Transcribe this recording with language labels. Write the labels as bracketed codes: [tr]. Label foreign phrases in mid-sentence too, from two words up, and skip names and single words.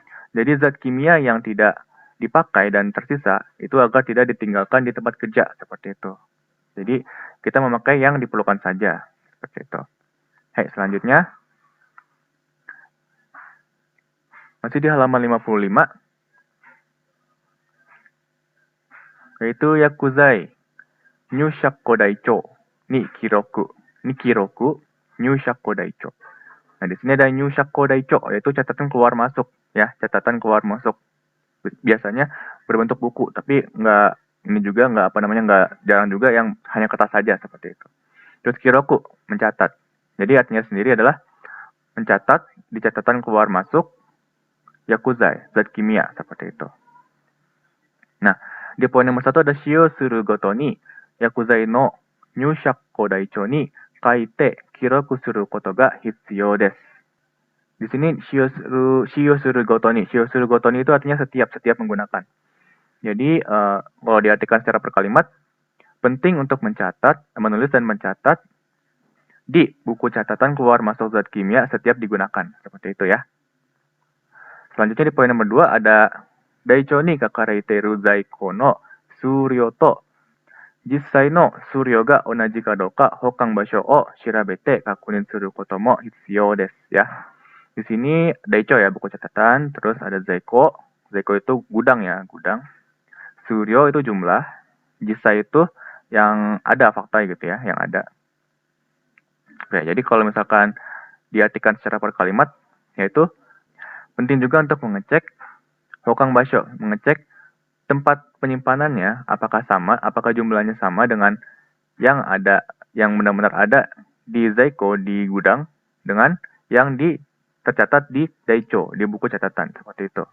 [id] Jadi zat kimia yang tidak dipakai dan tersisa itu agar tidak ditinggalkan di tempat kerja, seperti itu. Jadi kita memakai yang diperlukan saja, seperti itu. Selanjutnya masih di halaman 55, yaitu [ja] 薬剤入出庫台帳に記録入出庫台帳. [id] Nah, di sini ada [ja] 入出庫台帳, [id] yaitu catatan keluar masuk ya, catatan keluar masuk. Biasanya berbentuk buku, tapi nggak jarang juga yang hanya kertas saja, seperti itu. Terus kiroku, mencatat. Jadi artinya sendiri adalah mencatat di catatan keluar masuk yakuzai, zat kimia, seperti itu. Nah, di poin nomor 1 ada [ja] 使用するごとに薬剤の入出庫台帳に書いて記録することが必要です. [id] Di sini [ja] 使用するごとに [id] itu artinya setiap menggunakan. Jadi kalau diartikan secara per kalimat, penting untuk menulis dan mencatat di buku catatan keluar masuk zat kimia setiap digunakan, seperti itu ya. Selanjutnya di poin nomor 2 ada [ja] 台帳に書かれている在庫の数量と実際の数量が同じかどうか保管場所を調べて確認することも必要です, [id] ya. Di sini daicho ya, buku catatan, terus ada zaiko. Zaiko itu gudang ya, gudang. Suryo itu jumlah, jissai itu yang ada fakta gitu ya, yang ada. Oke, jadi kalau misalkan diartikan secara per kalimat, yaitu penting juga untuk mengecek [ja] 保管場所, [id] mengecek tempat penyimpanannya apakah jumlahnya sama dengan yang ada, yang benar-benar ada di zaiko, di gudang, dengan yang tercatat di daicho, di buku catatan, seperti itu.